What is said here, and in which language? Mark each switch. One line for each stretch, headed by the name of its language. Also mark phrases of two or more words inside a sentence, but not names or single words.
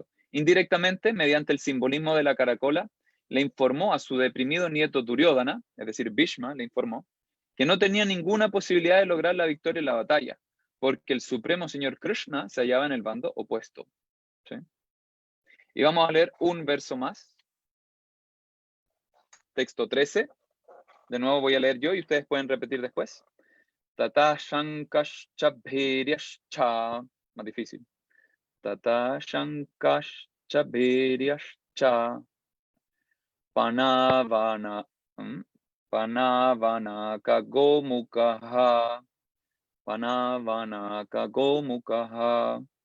Spanish: Indirectamente, mediante el simbolismo de la caracola, le informó a su deprimido nieto Duryodhana, es decir, Bhishma, le informó, que no tenía ninguna posibilidad de lograr la victoria en la batalla, porque el supremo señor Krishna se hallaba en el bando opuesto. ¿Sí? Y vamos a leer un verso más. Texto 13. De nuevo voy a leer yo y ustedes pueden repetir después.
Sanskrit: ततः शङ्खाश्च भेर्यश्च.
Spanish: Más difícil.
Sanskrit: ततः शङ्खाश्च भेर्यश्च. पणवानक। पणवानक गोमुखाः. पणवानक गोमुखाः.